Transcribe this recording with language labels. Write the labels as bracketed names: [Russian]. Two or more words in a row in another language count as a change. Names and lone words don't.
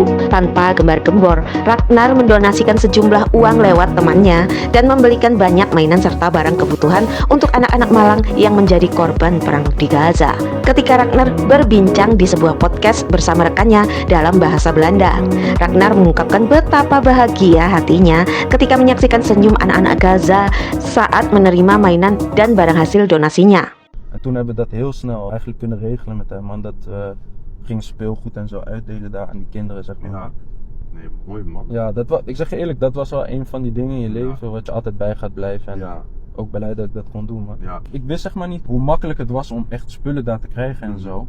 [Indonesian] Tanpa gembar-gembor, Ragnar mendonasikan sejumlah uang lewat temannya dan membelikan banyak mainan serta barang kebutuhan untuk anak-anak Malang yang menjadi korban perang di Gaza. Ketika Ragnar berbincang di sebuah podcast bersama rekannya dalam bahasa Belanda, Ragnar mengungkapkan betapa bahagia hatinya ketika menyaksikan senyum anak-anak Gaza saat menerima mainan dan barang hasil donasinya. [Dutch] En toen hebben we dat heel snel eigenlijk kunnen regelen met hem, man. Dat we gingen speelgoed en zo uitdelen daar aan die kinderen, zeg maar. Ja. Nee, mooi man. Ja, ik zeg je eerlijk, dat was wel een van die dingen in je leven wat je altijd bij gaat blijven. En Ja. ook blij dat ik dat kon doen, man. Ja. Ik wist zeg maar niet hoe makkelijk het was om echt spullen daar te krijgen en zo.